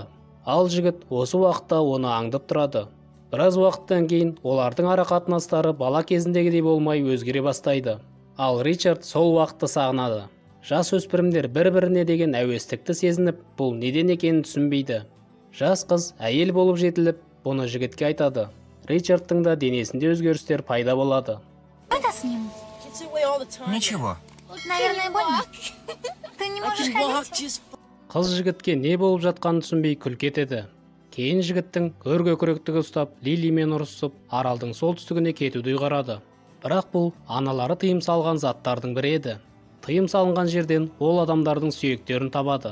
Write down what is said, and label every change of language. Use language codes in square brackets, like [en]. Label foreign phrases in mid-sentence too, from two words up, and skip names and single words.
[kk] Ал жігіт осы уақытта оны аңдып тұрады. Біраз уақыттан кейін олардың арақатынастары бала кезіндегідей болмай өзгере бастайды. Ал Ричард сол уақытты сағынады. Жас өспірімдер бір-біріне деген әуестікті сезініп, бұл неден екенін түсінбейді. Жас қыз әйел болып жетіліп, бұны жігітке айтады. Ричардтың да денесінде өзгерістер пайда болады. [ru] Ничего. Наверное, больно. Ты не можешь ходить? [kk] Қыз жігітке не болып жатқанын түсінбей күлкі етеді. Кейін жігіттің көргөкіректігі ұстап, Лилимен ұрысып, аралдың солтүстігіне кетуді ұйғарады. Бірақ бұл аналары тыйым салған заттардың бірі еді. Тыйым салынған жерден ол адамдардың сүйектерін табады.